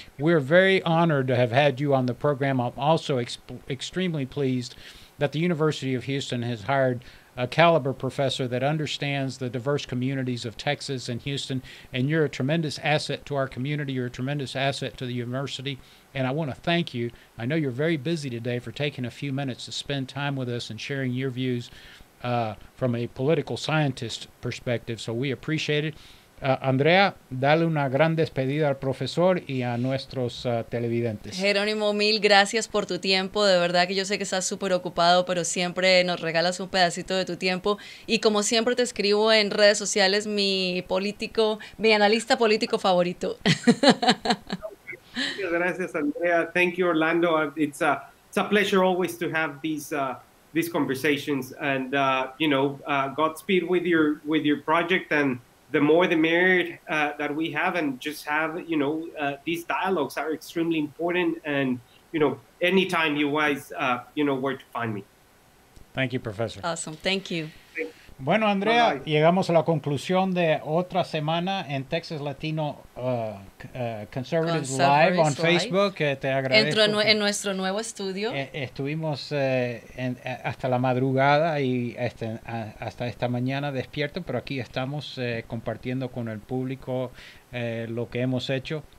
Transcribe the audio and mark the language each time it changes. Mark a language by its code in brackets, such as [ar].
[en] We're very honored to have had you on the program. I'm also extremely pleased that the University of Houston has hired a caliber professor that understands the diverse communities of Texas and Houston, and you're a tremendous asset to our community. You're a tremendous asset to the university, and I want to thank you. I know you're very busy today for taking a few minutes to spend time with us and sharing your views from a political scientist perspective. So we appreciate it. [es] Andrea, dale una gran despedida al profesor y a nuestros televidentes. Jerónimo, mil gracias por tu tiempo. De verdad que yo sé que estás súper ocupado, pero siempre nos regalas un pedacito de tu tiempo. Y como siempre te escribo en redes sociales, mi analista político favorito. Muchas gracias, Andrea. [en] Thank you, Orlando. It's a pleasure always to have these conversations. And Godspeed with your project. And the more the merrier that we have, and just have, these dialogues are extremely important. And, anytime you guys, where to find me. Thank you, Professor. Awesome. Thank you. [es] Bueno, Andrea, [en] Bye-bye. [es] Llegamos a la conclusión de otra semana en Texas Latino Conservatives Live on Facebook. Te agradezco. En nuestro nuevo estudio. Estuvimos hasta la madrugada y hasta esta mañana despierto, pero aquí estamos compartiendo con el público lo que hemos hecho.